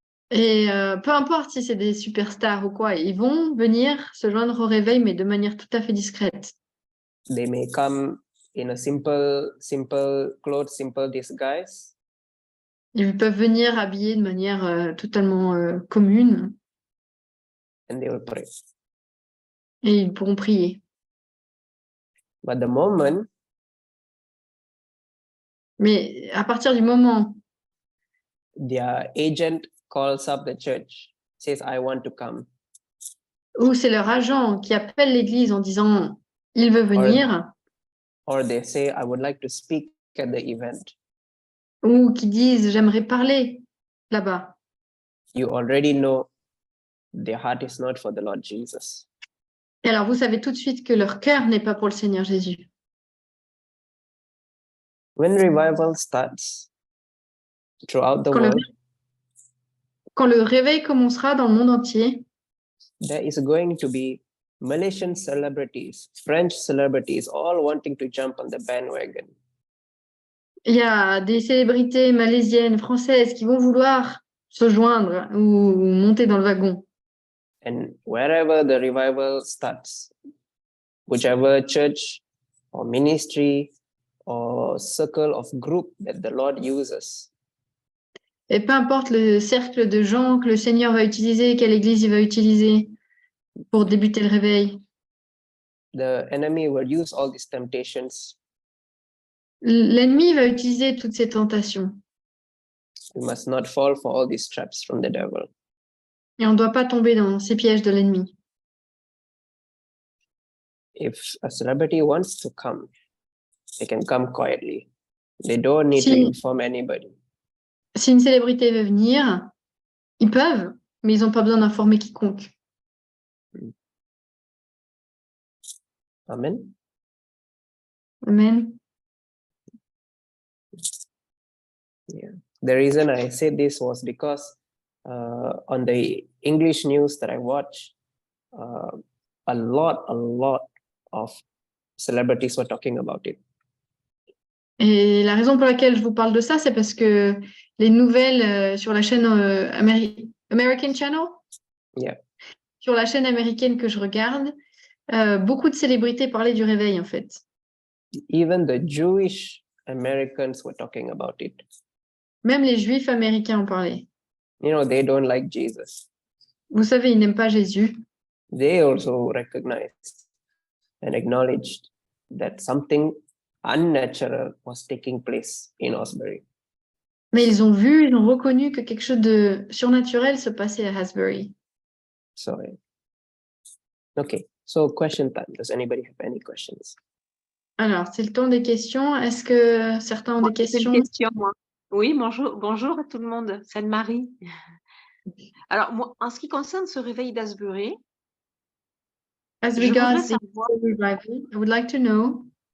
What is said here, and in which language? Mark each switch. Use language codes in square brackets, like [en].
[fr] Et peu importe si c'est des superstars ou quoi, ils vont venir se joindre au réveil, mais de manière tout à fait discrète. [en] They may come in a simple clothes, simple disguise. [fr] Ils peuvent venir habillés de manière totalement commune. [en] And they will pray. [fr] Et ils pourront prier. [en] But the moment, [fr] mais à partir du moment [en] their agent calls up the church, says, I want to come. [fr] où c'est leur agent qui appelle l'église en disant il veut venir, [en] Or they say, I would like to speak at the event. [fr] ou qui disent j'aimerais parler là-bas. [en] You already know their heart is not for the Lord Jesus. [fr] Et alors vous savez tout de suite que leur cœur n'est pas pour le Seigneur Jésus. [en] When revival starts throughout the world, [fr] Quand le réveil commencera dans le monde entier, [en] there is going to be Malaysian celebrities, French celebrities, all wanting to jump on the bandwagon. [fr] Il y a des célébrités malaisiennes, françaises qui vont vouloir se joindre ou monter dans le wagon. [en] And wherever the revival starts, whichever church or ministry or circle of group that the Lord uses, [fr] Et peu importe le cercle de gens que le Seigneur va utiliser, quelle église il va utiliser pour débuter le réveil, [en] the enemy will use all these temptations. [fr] l'ennemi va utiliser toutes ces tentations. [en] We must not fall for all these traps from the devil. [fr] Et on ne doit pas tomber dans ces pièges de l'ennemi. [en] If a celebrity wants to come, they can come quietly. They don't need to [fr] Si- [en] inform anybody. [fr] Si une célébrité veut venir, ils peuvent, mais ils n'ont pas besoin d'informer quiconque. [en] Amen. [fr] Amen. [en] The reason I said this was because on the English news that I watch, a lot of celebrities were talking about it. [fr] Et la raison pour laquelle je vous parle de ça, c'est parce que les nouvelles sur la chaîne American Channel, [en] Yeah. [fr] sur la chaîne américaine que je regarde, beaucoup de célébrités parlaient du réveil en fait. [en] Even the Jewish Americans were talking about it. [fr] Même les Juifs américains en parlaient. [en] You know, they don't like Jesus. [fr] Vous savez, ils n'aiment pas Jésus. [en] They also recognized and acknowledged that something unnatural was taking place in Osbury. [fr] Mais ils ont vu, ils ont reconnu que quelque chose de surnaturel se passait à Hasbury. [en] So, okay. So, question time. Does anybody have any questions? [fr] Alors, c'est le temps des questions. Est-ce que certains ont des J'ai questions? une question, moi. Oui, bonjour à tout le monde. C'est Anne-Marie. Alors, moi, en ce qui concerne ce réveil d'Asbury, [en] As [fr] je [en] regards [fr] voudrais [en] the [fr] savoir, [en] revival, I would like to know,